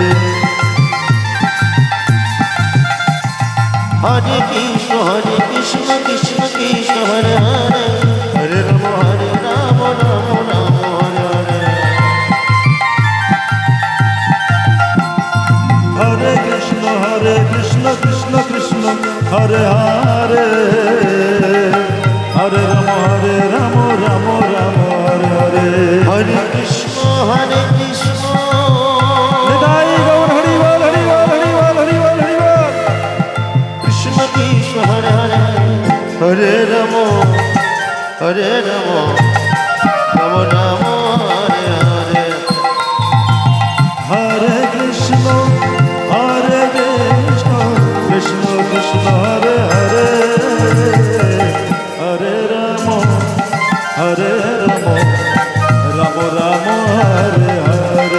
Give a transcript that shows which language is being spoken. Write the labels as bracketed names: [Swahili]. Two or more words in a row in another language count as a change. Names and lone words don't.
[Sanskrit] হরে কৃষ্ণ কৃষ্ণ কৃষ্ণ হরে হরে হরে রাম রাম রাম হরে হরে হরে কৃষ্ণ কৃষ্ণ কৃষ্ণ হরে হরে হরে রাম রাম হরে হরে হরে কৃষ্ণ [Bangla] নিতাই গৌর হরি বল হরি বল হরি বল হরি বল হরি বল [Sanskrit] কৃষ্ণ কৃষ্ণ হরে হরে হরে রাম রাম রাম হরে হরে হরে কৃষ্ণ কৃষ্ণ কৃষ্ণ হরে হরে হরে রাম রাম রাম হরে হরে